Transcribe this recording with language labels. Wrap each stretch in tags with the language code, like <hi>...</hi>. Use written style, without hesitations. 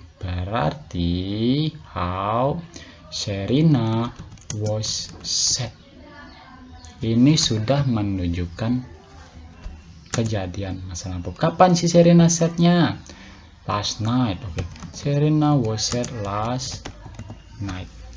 <id>Berarti</id> <en>how Sherina was sad.</en> <id>Ini sudah menunjukkan kejadian masa lampau. Kapan si Sherina sad-nya?</id> <en>last night. Oke. Serena was sad last night.</en>